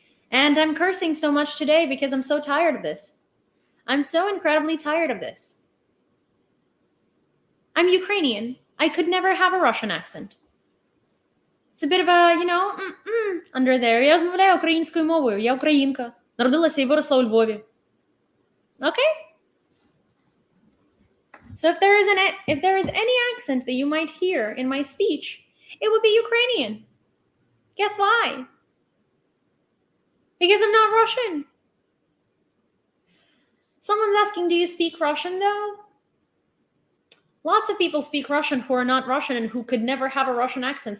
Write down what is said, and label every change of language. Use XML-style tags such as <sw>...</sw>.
<en>And I'm cursing so much today because I'm so tired of this. I'm so incredibly tired of this. I'm Ukrainian. I could never have a Russian accent. It's a bit of a, under there.</en> <uk>Я розмовляю українською мовою. Я українка. Народилася і виросла у Львові.</uk> <en>Okay? So if there is any accent that you might hear in my speech, it would be Ukrainian. Guess why? Because I'm not Russian. Someone's asking, do you speak Russian though? Lots of people speak Russian who are not Russian and who could never have a Russian accent.</en>